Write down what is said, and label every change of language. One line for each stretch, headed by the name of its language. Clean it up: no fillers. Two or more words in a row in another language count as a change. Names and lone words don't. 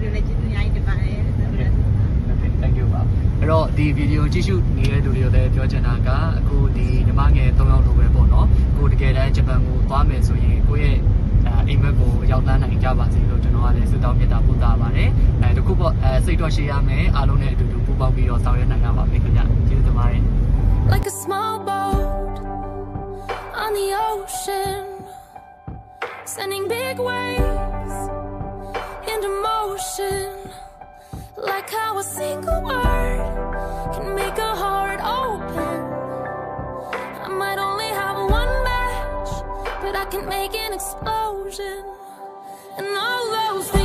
Burmese: လို့လည်းကျေးဇူးအများကြီးတင်ပါတယ်လို့ဆိုတော့
English: Thank you
Burmese: ပါ။အဲ့တော့ဒီဗီဒီယိုကြည့်ရှုနေတဲ့လူတွေကိုလည်းပြောချင်တာကအခုဒီညီမငယ်3 ယောက်လိုပဲပေါ့နော်။ကိုတကယ်တမ်းဂျပန်ကိုသွားမယ်ဆိုရင်ကိုယ့်ရဲ့အိမ်မက်ကိုရောက်တန်းနိုင် ကြပါစေလို့ကျွန်တော်ကလည်းဆုတောင်းမြတ်တာပို့တာပါတယ်တခုပေါ့စိတ်တော့ရှိရ မယ်အားလုံးနဲ့အတူတူပူးပေါင်းပြီးတော့ဆောင်ရွက်နိုင်ကြပါမယ်ခင်ဗျကျေးဇူးတင်ပါတယ်
English: Like a small boat on the ocean sending big waves into motion like how a single word can make a heart open I might only have one match but I can make an explosion and although